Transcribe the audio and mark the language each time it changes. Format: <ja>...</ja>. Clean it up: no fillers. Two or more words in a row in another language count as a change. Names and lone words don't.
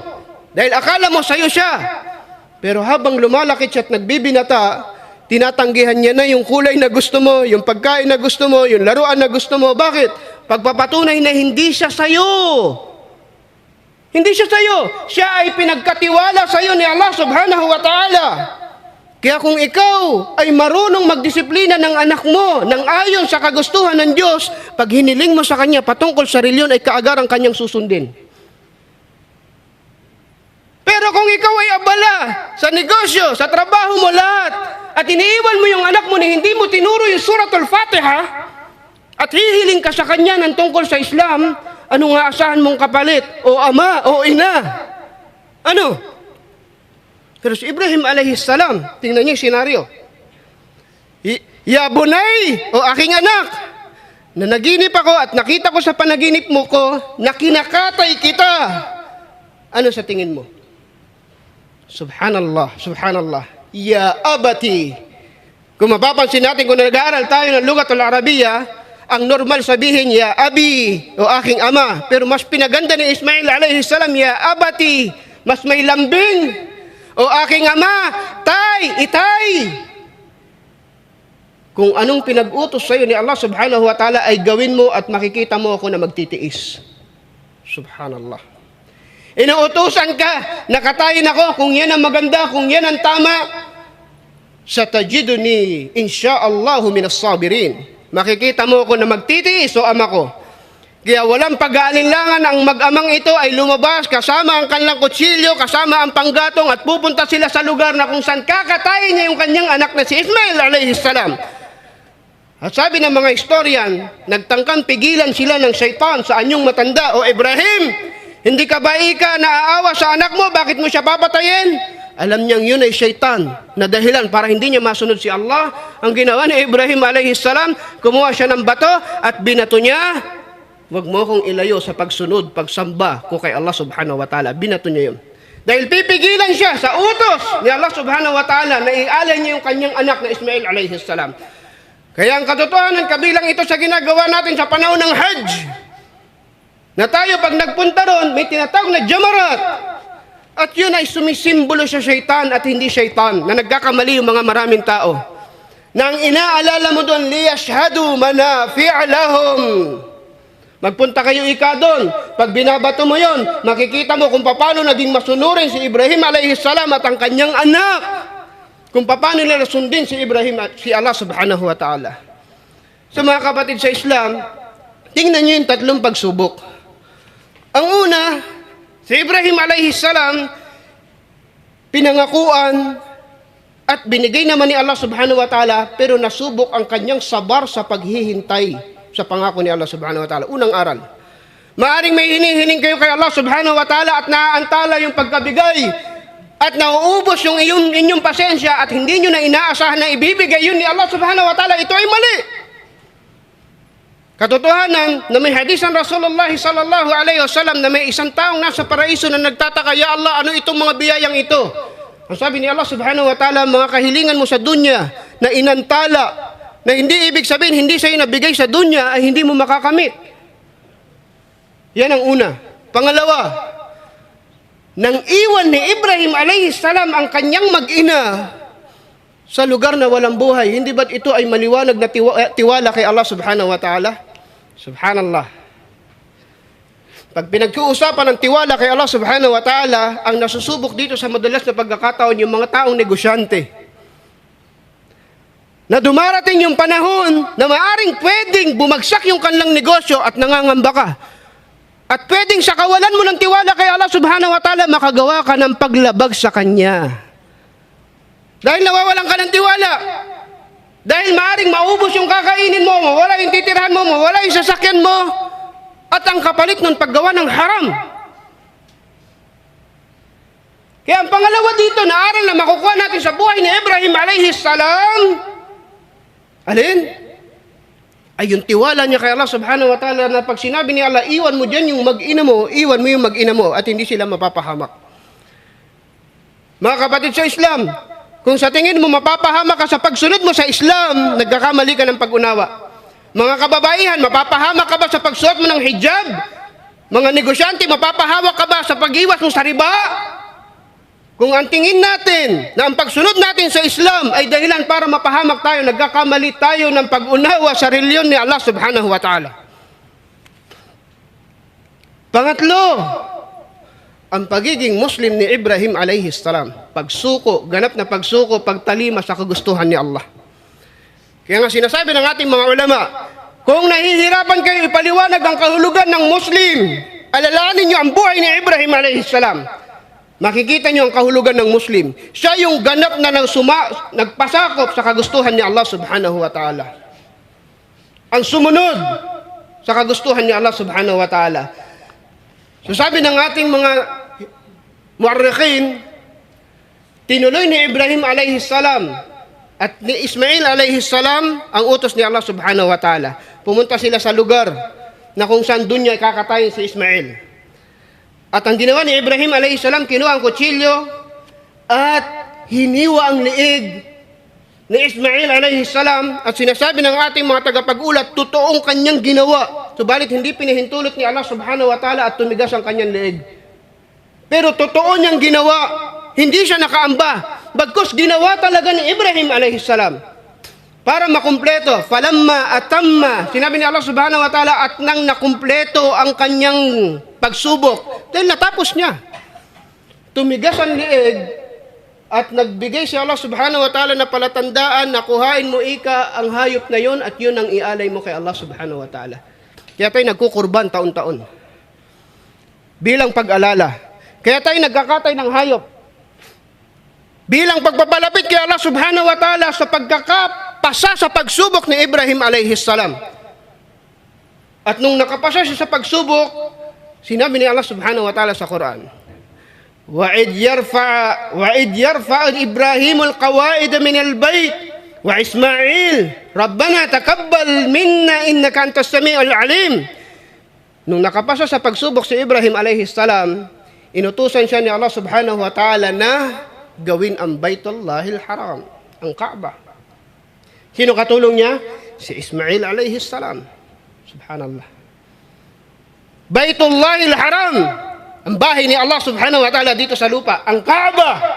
<tl>Dahil akala mo sa'yo siya. Pero habang lumalaki siya at nagbibinata, tinatanggihan niya na yung kulay na gusto mo, yung pagkain na gusto mo, yung laruan na gusto mo. Bakit? Pagpapatunay na hindi siya sa'yo. Hindi siya sa'yo. Siya ay pinagkatiwala sa'yo ni Allah</tl> <ar>سبحانه وتعالى.</ar> <tl>Kaya kung ikaw ay marunong magdisiplina ng anak mo nang ayon sa kagustuhan ng Diyos, pag hiniling mo sa kanya patungkol sa reliyon, ay kaagarang kanyang susundin. Pero kung ikaw ay abala sa negosyo, sa trabaho mo, lahat, at iniiwan mo yung anak mo na hindi mo tinuro yung suratul Fatiha, at hihiling ka sa kanya ng tungkol sa Islam, ano nga asahan mong kapalit? O ama, o ina? Ano? Pero si Ibrahim</tl> <ar>عليه السلام,</ar> <tl>tingnan niyo yung senaryo.</tl> <ar>يا بني,</ar> <tl>o aking anak, na naginip ako at nakita ko sa panaginip mo ko, na kinakatay kita. Ano sa tingin mo?</tl> <ar>سبحان الله، سبحان الله. يا أبتِ.</ar> <tl>Kung mapapansin natin, kung nag-aaral tayo ng</tl> <ar>اللغة العربية,</ar> <tl>ang normal sabihin,</tl> <ar>يا أبي,</ar> <tl>o aking ama. Pero mas pinaganda ni Ismail</tl> <ar>عليه السلام, يا أبتِ.</ar> <tl>Mas may lambing. O aking ama, tay, itay. Kung anong pinag-utos sa iyo ni Allah</tl> <ar>سبحانه وتعالى</ar> <tl>ay gawin mo, at makikita mo ako na magtitiis. Subhanallah. Inuutusan ka, nakatayin ako, kung yan ang maganda, kung yan ang tama,</tl> <ar>ستجدني إن شاء الله من الصابرين.</ar> <tl>Makikita mo ako na magtitiis, o ama ko. Kaya walang pag-aalinlangan ang mag-amang ito ay lumabas kasama ang kanilang kutsilyo, kasama ang panggatong, at pupunta sila sa lugar na kung saan kakatayin niya yung kanyang anak na si Ismail</tl> <ar>عليه السلام.</ar> <tl>At sabi ng mga historian, nagtangkang pigilan sila ng syaitan sa anyong matanda, o Ibrahim, hindi ka ba naaawa sa anak mo? Bakit mo siya papatayin? Alam niyang yun ay syaitan na dahilan para hindi niya masunod si Allah. Ang ginawa ni Ibrahim</tl> <ar>عليه السلام,</ar> <tl>kumuha siya ng bato at binato niya. Huwag mo akong ilayo sa pagsunod, pagsamba ko kay Allah</tl> <ar>سبحانه وتعالى.</ar> <tl>Binato niya yun. Dahil pipigilan siya sa utos ni Allah</tl> <ar>سبحانه وتعالى</ar> <tl>na ialay niya yung kanyang anak na Ismail</tl> <ar>عليه السلام.</ar> <tl>Kaya ang katotohanan, kabilang ito sa ginagawa natin sa panahon ng Hajj, na tayo pag nagpunta ron, may tinatawag na jamarat. At yun ay sumisimbolo sa syaitan at hindi syaitan, na nagkakamali yung mga maraming tao. Na ang inaalala mo doon,</tl> <ar>ليشهدوا منافع لهم</ar> <tl>Magpunta kayo doon. Pag binabato mo yon, makikita mo kung paano naging masunurin si Ibrahim</tl> <ar>عليه السلام</ar> <tl>at ang kanyang anak. Kung paano nila sundin si Ibrahim at si Allah</tl> <ar>سبحانه وتعالى.</ar> <tl>So mga kapatid sa Islam, tingnan nyo yung tatlong pagsubok. Ang una, si Ibrahim</tl> <ar>عليه السلام,</ar> <tl>pinangakuan at binigay naman ni Allah</tl> <ar>سبحانه وتعالى,</ar> <tl>pero nasubok ang kanyang sabar sa paghihintay sa pangako ni Allah</tl> <ar>سبحانه وتعالى.</ar> <tl>Unang aral. Maaring may hinihiling kayo kay Allah</tl> <ar>سبحانه وتعالى</ar> <tl>at naaantala yung pagkabigay at nauubos yung inyong pasensya at hindi nyo na inaasahan na ibibigay yun ni Allah</tl> <ar>سبحانه وتعالى.</ar> <tl>Ito ay mali. Katotohanan na may hadisan</tl> <ar>رسول الله صلى الله عليه وسلم</ar> <tl>na may isang taong nasa paraiso na nagtataka,</tl> <ar>يا الله,</ar> <tl>ano itong mga biyayang ito? Ang sabi ni Allah</tl> <ar>سبحانه وتعالى,</ar> <tl>mga kahilingan mo sa dunya na inantala, na hindi ibig sabihin, hindi sa'yo nabigay sa dunya ay hindi mo makakamit. Yan ang una. Pangalawa, nang iwan ni Ibrahim</tl> <ar>عليه السلام</ar> <tl>ang kanyang mag-ina sa lugar na walang buhay, hindi ba't ito ay maliwanag na tiwala kay Allah</tl> <ar>سبحانه وتعالى?</ar> <tl>Subhanallah. Pag pinag-uusapan ng tiwala kay Allah</tl> <ar>سبحانه وتعالى,</ar> <tl>ang nasusubok dito sa madalas na pagkakataon yung mga taong negosyante. Na dumarating yung panahon na maaring pwedeng bumagsak yung kanilang negosyo at nangangamba ka. At pwedeng sa kawalan mo ng tiwala kay Allah</tl> <ar>سبحانه وتعالى,</ar> <tl>makagawa ka ng paglabag sa Kanya. Dahil nawawalan ka ng tiwala. Dahil maaring maubos yung kakainin mo, mawala yung titirhan mo, mawala yung sasakyan mo, at ang kapalit ng paggawa ng haram. Kaya ang pangalawa dito na aral na makukuha natin sa buhay ni Ibrahim</tl> <ar>عليه السلام,</ar> <tl>alin? Ay yung tiwala niya kay Allah</tl> <ar>سبحانه وتعالى</ar> <tl>na pag sinabi ni Allah, iwan mo dyan yung mag-ina mo, iwan mo yung mag-ina mo at hindi sila mapapahamak. Mga kapatid sa Islam, kung sa tingin mo mapapahamak ka sa pagsunod mo sa Islam, nagkakamali ka ng pag-unawa. Mga kababaihan, mapapahamak ka ba sa pagsuot mo ng hijab? Mga negosyante, mapapahamak ka ba sa pag-iwas mo sa riba? Kung ang tingin natin na ang pagsunod natin sa Islam ay dahilan para mapahamak tayo, nagkakamali tayo ng pag-unawa sa reliyon ni Allah</tl> <ar>سبحانه وتعالى.</ar> <tl>Pangatlo, ang pagiging Muslim ni Ibrahim</tl> <ar>عليه السلام.</ar> <tl>Pagsuko, ganap na pagsuko, pagtalima sa kagustuhan ni Allah. Kaya nga sinasabi ng ating mga ulama, kung nahihirapan kayo ipaliwanag ang kahulugan ng Muslim, alalahanin niyo ang buhay ni Ibrahim</tl> <ar>عليه السلام.</ar> <tl>Makikita niyo ang kahulugan ng Muslim. Siya yung ganap na nagpasakop sa kagustuhan ni Allah</tl> <ar>سبحانه وتعالى.</ar> <tl>Ang sumunod sa kagustuhan ni Allah</tl> <ar>سبحانه وتعالى.</ar> <tl>So sabi ng ating mga mu'arrikhin, tinuloy ni Ibrahim</tl> <ar>عليه السلام</ar> <tl>at ni Ismail</tl> <ar>عليه السلام</ar> <tl>ang utos ni Allah</tl> <ar>سبحانه وتعالى.</ar> <tl>Pumunta sila sa lugar na kung saan doon niya kakatayin si Ismail. At ang ginawa ni Ibrahim</tl> <ar>عليه السلام,</ar> <tl>kinuha ang kutsilyo at hiniwa ang liig ni Ismail</tl> <ar>عليه السلام</ar> <tl>at sinasabi ng ating mga tagapag-ulat, totoong kanyang ginawa. Subalit hindi pinahintulot ni Allah</tl> <ar>سبحانه وتعالى</ar> <tl>at tumigas ang kanyang liig. Pero totoo niyang ginawa, hindi siya nakaamba. Bagkus ginawa talaga ni Ibrahim</tl> <ar>عليه السلام.</ar> <tl>Para makumpleto,</tl> <ar>فلما أتم,</ar> <tl>sinabi ni</tl> <ar>Allah سبحانه وتعالى,</ar> <tl>at nang nakumpleto ang kanyang pagsubok, dahil natapos niya. Tumigas ang liig at nagbigay si Allah</tl> <ar>سبحانه وتعالى</ar> <tl>na palatandaan na kuhain mo ika ang hayop na yun at yun ang ialay mo kay Allah</tl> <ar>سبحانه وتعالى.</ar> <tl>Kaya tayo nagkukurban taon-taon. Bilang pag-alala. Kaya tayo nagkakatay ng hayop. Bilang pagpapalapit kay Allah</tl> <ar>سبحانه وتعالى</ar> <tl>sa pagkakapasa sa pagsubok ni Ibrahim</tl> <ar>عليه السلام.</ar> <tl>At nung nakapasa siya sa pagsubok, sinabi ni Allah</tl> <ar>سبحانه وتعالى</ar> <tl>sa Quran,</tl> <ar>وَإِذْ يَرْفَعُ إِبْرَاهِيمُ الْقَوَائِدَ مِنَ الْبَيْتِ وَإِسْمَاعِيلُ رَبَّنَا تَقَبَّلْ مِنَّا إِنَّكَ أَنْتَ السَّمِيعُ الْعَلِيمُ.</ar> <tl>Nung nakapasa sa pagsubok si Ibrahim</tl> <ar>عليه السلام,</ar> <tl>inutusan siya ni Allah</tl> <ar>سبحانه وتعالى</ar> <tl>na gawin ang Baitullahil Haram, ang Kaaba. Sino katulong niya? Si Ismail</tl> <ar>عليه السلام. Subhanallah. Baitullahil Haram,</ar> <tl>ang bahay ni Allah</tl> <ar>سبحانه وتعالى</ar> <tl>dito sa lupa, ang Kaaba.</tl>